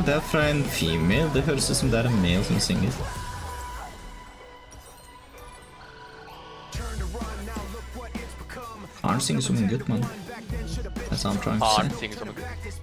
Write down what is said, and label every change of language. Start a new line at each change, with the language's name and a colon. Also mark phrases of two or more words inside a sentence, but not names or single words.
Norwegian: Det er fra en female. Det høres ut som det er en male som synger. Han synger som en gutt, mann.
English: That's what I'm trying to say.
Norwegian: Han synger som en gutt.